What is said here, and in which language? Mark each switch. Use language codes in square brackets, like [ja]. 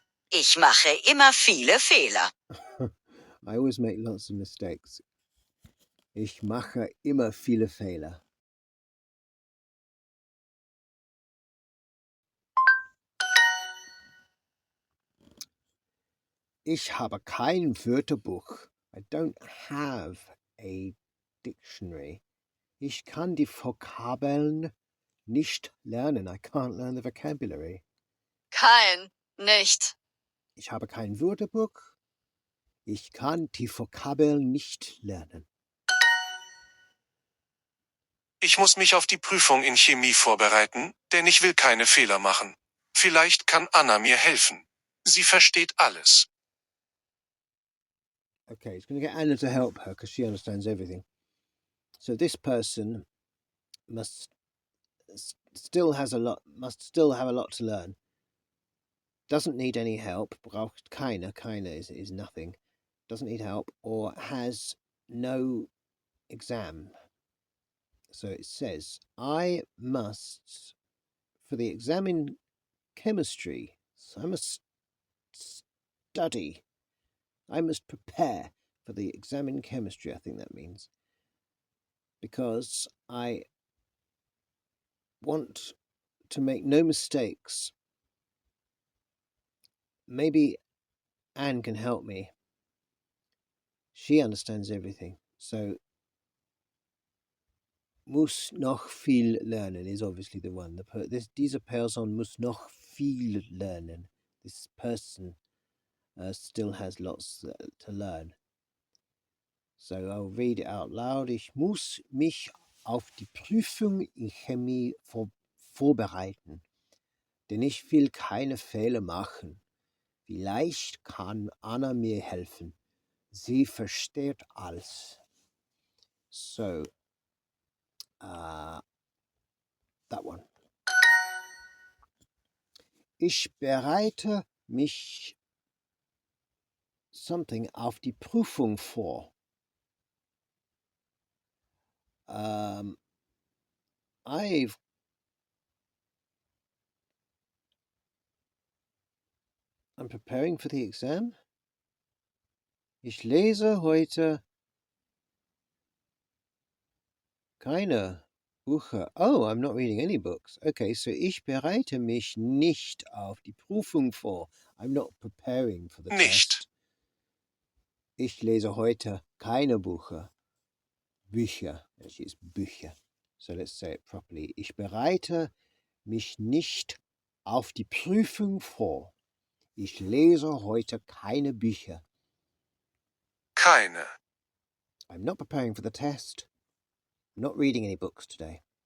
[de] Ich mache immer viele Fehler. [en] I always make lots of mistakes. [de] Ich mache immer viele Fehler. Ich habe kein Wörterbuch. [en] I don't have a dictionary. [de] Ich kann die Vokabeln nicht lernen. [en] I can't learn the vocabulary. [de] Nicht. Ich habe kein Wörterbuch. Ich kann die Vokabeln nicht lernen. Ich muss mich auf die Prüfung in Chemie vorbereiten, denn ich will keine Fehler machen. Vielleicht kann Anna mir helfen. Sie versteht alles. [en] Okay, he's going to get Anna to help her because she understands everything. So this person must still have a lot to learn. Doesn't need any help. [de] Braucht keine. [en] Keine is nothing. Doesn't need help or has no exam. So it says, I must, for the exam in chemistry, so I must study. I must prepare for the exam in chemistry, I think that means. Because I want to make no mistakes. Maybe Anne can help me. She understands everything. So [de] muss noch viel lernen [en] is obviously the one. [de] Diese Person muss noch viel lernen. [en] This person still has lots to learn. So I'll read it out loud. [de] Ich muss mich auf die Prüfung in Chemie vorbereiten, denn ich will keine Fehler machen. Vielleicht kann Anna mir helfen. Sie versteht alles. [en] So, that one. [de] Ich bereite mich [en] something [de] auf die Prüfung vor. [en] I'm preparing for the exam. [de] Ich lese heute keine Bücher. [en] Oh, I'm not reading any books. [de] Okay, so ich bereite mich nicht auf die Prüfung vor. [en] I'm not preparing for the [de] Nicht. [en] test. [de] Ich lese heute keine Bücher. Bücher. [en] Actually, it's [de] Bücher. [en] So let's say it properly. [de] Ich bereite mich nicht auf die Prüfung vor. Ich lese heute keine Bücher. Keine. [en] I'm not preparing for the test. I'm not reading any books today.